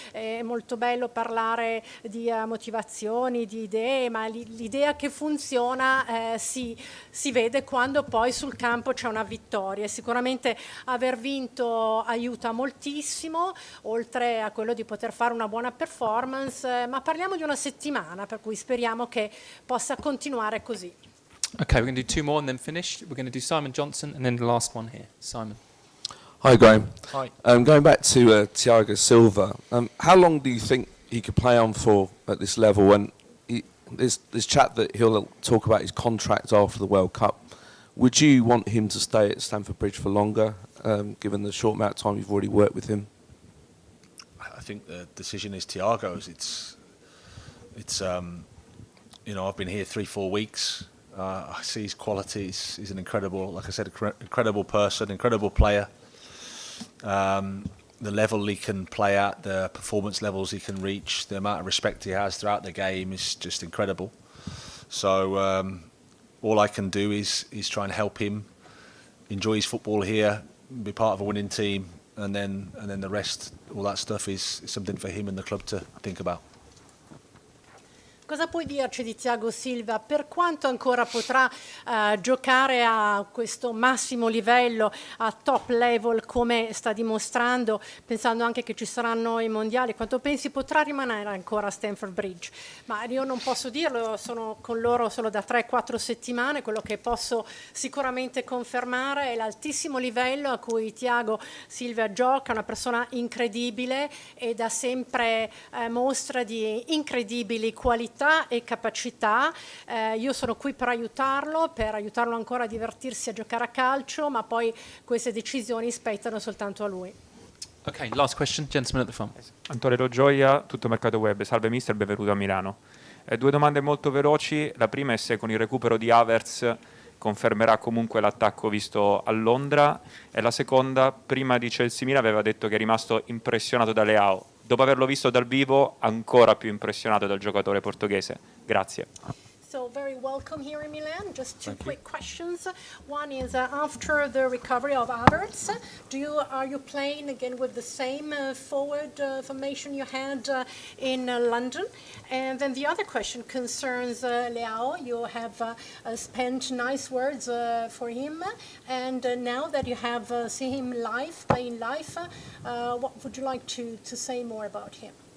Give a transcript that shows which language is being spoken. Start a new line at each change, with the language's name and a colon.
Italian: È molto bello parlare di motivazioni, di idee, ma l'idea che funziona si vede quando poi sul campo c'è una vittoria. Sicuramente aver vinto aiuta moltissimo, oltre a quello di poter fare una buona performance, ma parliamo di una settimana, per cui speriamo che possa continuare così.
English: Okay, we're going to do two more and then finish. We're going to do Simon Johnson and then the last one here. Simon. Hi, Graham. Hi. Going back to Thiago Silva, how long do you think he could play on for at this level? And there's chat that he'll talk about his contract after the World Cup. Would you want him to stay at Stamford Bridge for longer, given the short amount of time you've already worked with him? I think the decision is Thiago's. It's you know, I've been here 3-4 weeks. I see his qualities. He's an incredible, like I said, incredible person, incredible player. The level he can play at, the performance levels he can reach, the amount of respect he has throughout the game is just incredible. So all I can do is try and help him enjoy his football here, be part of a winning team, and then the rest, all that stuff is something for him and the club to think about.
Italian: Cosa puoi dirci di Thiago Silva? Per quanto ancora potrà giocare a questo massimo livello, a top level, come sta dimostrando, pensando anche che ci saranno i mondiali, quanto pensi potrà rimanere ancora a Stamford Bridge? Ma io non posso dirlo, sono con loro solo da 3-4 settimane, quello che posso sicuramente confermare è l'altissimo livello a cui Thiago Silva gioca, una persona incredibile e da sempre mostra di incredibili qualità e capacità. Io sono qui per aiutarlo ancora a divertirsi a giocare a calcio, ma poi queste decisioni spettano soltanto a lui.
English: Okay, last question, gentleman at the front.
Italian: Antonello Gioia, Tutto Mercato Web. Salve mister, benvenuto a Milano. Due domande molto veloci. La prima è se con il recupero di Havertz confermerà comunque l'attacco visto a Londra, e la seconda, prima di Chelsea Milan aveva detto che è rimasto impressionato da Leao. Dopo averlo visto dal vivo, ancora più impressionato dal giocatore portoghese. Grazie.
English: So very welcome here in Milan. Just two quick questions. One is after the recovery of Havertz, are you playing again with the same forward formation you had in London? And then the other question concerns Leao. You have spent nice words for him, and now that you have seen him live, playing live, what would you like to say more about him?